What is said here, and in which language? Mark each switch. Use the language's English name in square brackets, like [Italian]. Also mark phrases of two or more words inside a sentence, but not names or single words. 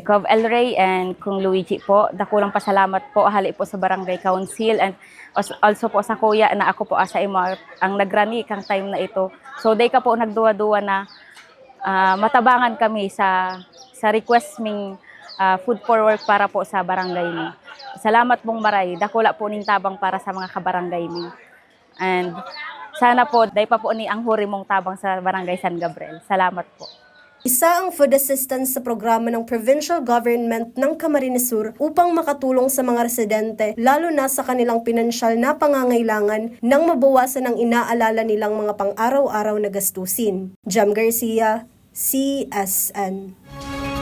[Bikol] Gov. El Rey and Kung Luigi po, dakulang pasalamat po hali po sa Barangay Council [English] and also [Bikol] po sa kuya na ako po asa imo ang nagrani kang time na ito. So day ka po nagduwa-duwa na matabangan kami sa request ming [English] food for work [Bikol] para po sa barangay ni. Salamat pong maray, dakula po ning tabang para sa mga kabarangay ni. And sana po, day pa po ni ang huri mong tabang sa Barangay San Gabriel. Salamat po. [Filipino] Isa ang food assistance sa programa ng provincial government ng Camarines Sur upang makatulong sa mga residente lalo na sa kanilang pinansyal na pangangailangan nang mabawasan ang inaalala nilang mga pang-araw-araw na gastusin. Jam Garcia, CSN.